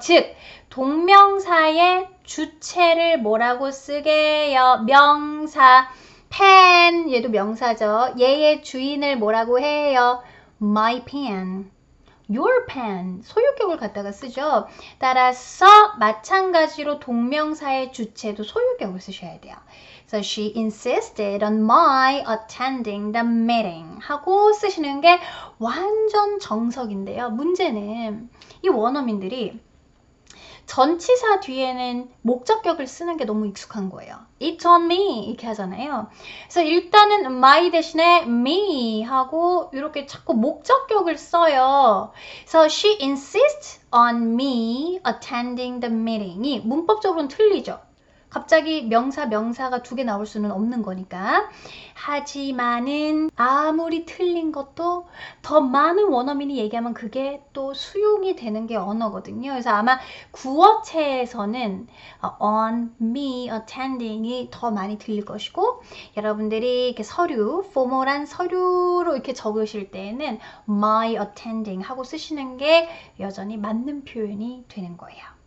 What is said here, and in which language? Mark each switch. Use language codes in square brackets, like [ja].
[ko] 즉, 동명사의 주체를 뭐라고 쓰게요? 명사. pen, 얘도 명사죠. 얘의 주인을 뭐라고 해요? [en] My pen. Your pen, [ko] 소유격을 갖다가 쓰죠. 따라서 마찬가지로 동명사의 주체도 소유격을 쓰셔야 돼요. [en] So she insisted on my attending the meeting [ko] 하고 쓰시는 게 완전 정석인데요. 문제는 이 원어민들이 전치사 뒤에는 목적격을 쓰는 게 너무 익숙한 거예요. [en] It's on me [ko] 이렇게 하잖아요. 그래서 일단은 my 대신에 me 하고 이렇게 자꾸 목적격을 써요. [en] So she insists on me attending the meeting이 [ko] 문법적으로는 틀리죠. 갑자기 명사가 두 개 나올 수는 없는 거니까. 하지만은 아무리 틀린 것도 더 많은 원어민이 얘기하면 그게 또 수용이 되는 게 언어거든요. 그래서 아마 구어체에서는 [en] on me attending [ko] 이 더 많이 들릴 것이고, 여러분들이 이렇게 서류, 포멀한 서류로 이렇게 적으실 때는 [en] my attending [ko] 하고 쓰시는 게 여전히 맞는 표현이 되는 거예요.